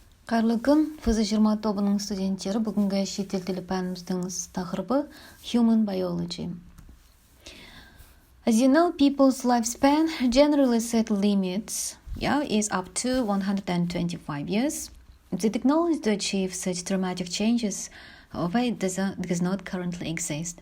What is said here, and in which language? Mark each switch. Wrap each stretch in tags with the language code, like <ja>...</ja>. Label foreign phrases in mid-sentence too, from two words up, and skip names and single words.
<kk>Қайырлы күн, фз 20 тобының студенттері. Бүгінгі шетел тілі пәніміздің тақырыбы</kk> <en>Human Biology. As you know, people's lifespan generally set limits, is up to 125 years. The technology to achieve such dramatic changes, however, it does not currently exist.</en>